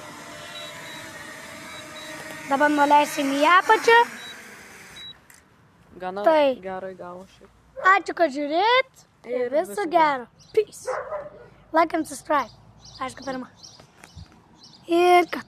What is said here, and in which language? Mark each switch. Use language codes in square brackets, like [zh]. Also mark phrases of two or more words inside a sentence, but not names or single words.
[lt] Dabar nuleisim į apačią. Gana tai gerai gavo šiaip. Ačiū, kad žiūrėt. Ir viso gero. Peace. [en] Like and subscribe. [lt] Aišku, pirma. Ir kad.